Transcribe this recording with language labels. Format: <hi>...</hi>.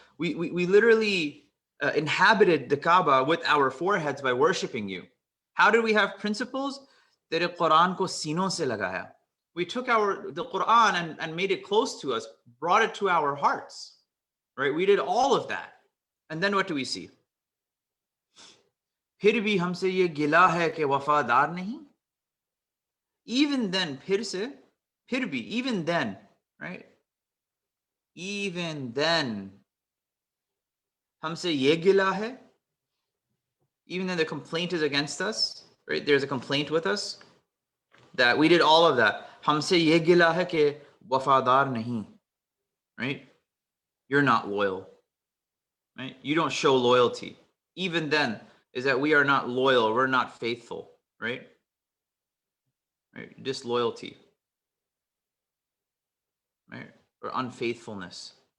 <en>We literally inhabited the Kaaba with our foreheads by worshiping you. How did we have principles?</en> <ur>Tere Quran ko sino se lagaya.</ur> <en>We took the Quran and made it close to us, brought it to our hearts, right? We did all of that. And then what do we see?</en> <ur>फिर भी हमसे ये गिला है कि वफादार नहीं.</ur> <en>Even then,</en> <ur>फिर भी,</ur> <en>even then, right? Even then,</en> <ur>हमसे ये गिला है.</ur> <en>Even then the complaint is against us, right? There's a complaint with us that we did all of that.</en> <ur>हमसे ये गिला है कि वफादार नहीं, right?</ur> <en>You're not loyal, right? You don't show loyalty. Even then, is that we are not loyal, we're not faithful, right? Right? Disloyalty, right? Or unfaithfulness.</en>